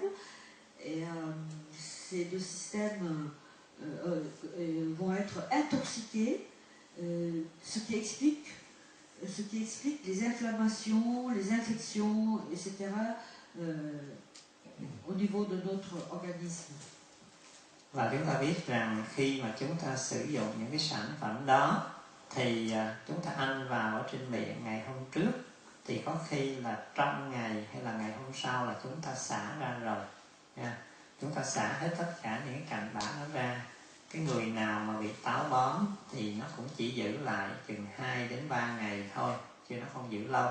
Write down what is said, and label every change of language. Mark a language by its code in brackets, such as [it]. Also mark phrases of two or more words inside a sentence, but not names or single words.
[fr] Et ces deux systèmes vont être intoxiqués, ce qui explique les inflammations, les infections, etc. Au niveau de notre organisme. [vi] Và chúng ta biết rằng khi mà chúng ta sử dụng những cái sản phẩm đó thì chúng ta ăn vào ở trên miệng ngày hôm trước thì có khi là trong ngày hay là ngày hôm sau là chúng ta xả ra rồi nha. Chúng ta xả hết tất cả những cái cặn bã nó ra. Cái người nào mà bị táo bón thì nó cũng chỉ giữ lại chừng 2 đến 3 ngày thôi, chứ nó không giữ lâu.